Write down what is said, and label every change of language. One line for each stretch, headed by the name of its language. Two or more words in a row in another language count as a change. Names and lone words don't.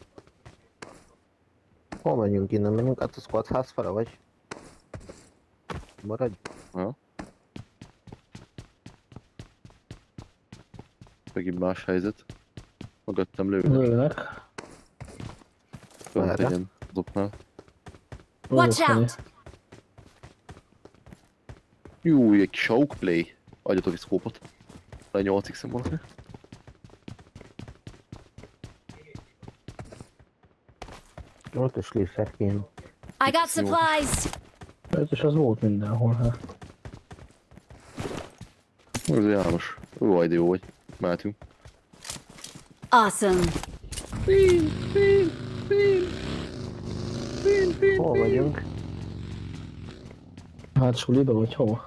Hungarian: Hol menjünk innen? Menjünk át a squad ház fele, vagy? Maradj. Ha? Megint más helyzet. Mögöttem lőnek. Lőnek. Fönt Merre? legyen azoknál.
English: Watch out.
Hungarian: Jú, egy kis outplay. Adjatok egy szkópot. Le 8x-en valaki. Ott is lészer kéne.
English: I got supplies.
Hungarian: És az volt mindenhol, hát. Ez János. Ó, de jó vagy. Mehetünk.
English: Awesome.
Hungarian: Hol vagyunk? Hát suliba vagy hova?